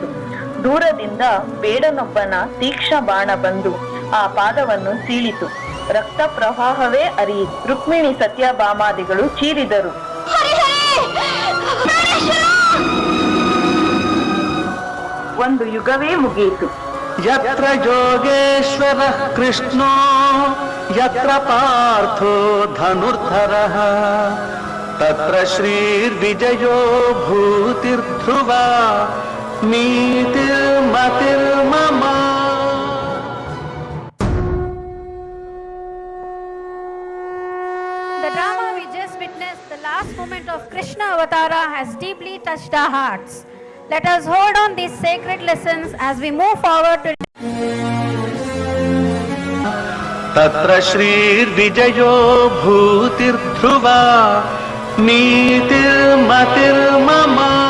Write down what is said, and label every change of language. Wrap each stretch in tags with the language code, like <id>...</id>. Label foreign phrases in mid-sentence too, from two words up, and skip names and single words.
<kn>ದೂರದಿಂದ ಬೇಡನೊಬ್ಬನ ತೀಕ್ಷ್ಣ ಬಾಣ ಬಂದು ಆ ಪಾದವನ್ನು ಸೀಳಿತು. ರಕ್ತ ಪ್ರವಾಹವೇ ಅರಿಯಿತು. ರುಕ್ಮಿಣಿ ಸತ್ಯಭಾಮಾದಿಗಳು ಚೀರಿದರು. ಹರಿ ಹರಿ ಒಂದು ಯುಗವೇ ಮುಗಿಯಿತು.</kn> <sa>ಯತ್ರ ಯೋಗೇಶ್ವರ ಕೃಷ್ಣೋ ಯತ್ರ ಪಾರ್ಥೋ ಧನುರ್ಧರಃ ತತ್ರ ಶ್ರೀರ್ವಿಜಯೋ ಭೂತಿರ್ಧ್ರುವ ನೀತಿರ್ಮತಿರ್ಮಮ.</sa> <en>The drama we just witnessed, the last moment of Krishna Avatara, has deeply touched our hearts. Let us hold on these sacred lessons as we move forward to</en> <sa>ತತ್ರ ಶ್ರೀರ್ವಿಜಯೋ ಭೂತಿರ್ಧ್ರುವ ನೀತಿರ್ಮತಿರ್ಮಮ.</sa>